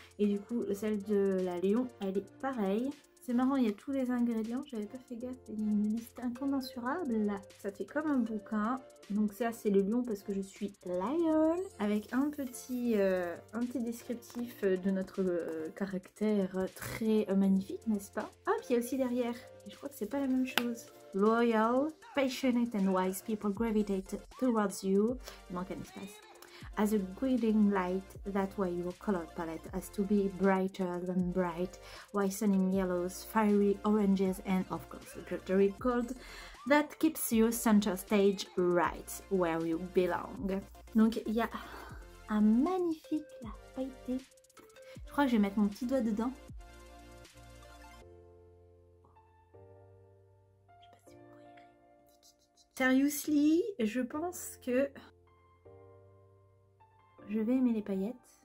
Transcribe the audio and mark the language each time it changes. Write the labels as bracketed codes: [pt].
[fr] Et du coup celle de la Léon, elle est pareille. C'est marrant, il y a tous les ingrédients, j'avais pas fait gaffe, il y a une liste incommensurable là. Ça fait comme un bouquin. Donc ça c'est le lion parce que je suis lion. Avec un petit descriptif de notre caractère très magnifique, n'est-ce pas? Ah, puis il y a aussi derrière, et je crois que c'est pas la même chose. [en] Loyal, passionate and wise people gravitate towards you. [fr] Il manque un espace. [en] As a guiding light, that way your color palette has to be brighter than bright, white stunning yellows, fiery oranges, and of course a glittery gold that keeps you center stage right where you belong. [fr] Donc il y a un magnifique là, feuilleté. Je crois que je vais mettre mon petit doigt dedans. Je sais pas si vous voyez. Seriously, je pense que je vais aimer les paillettes.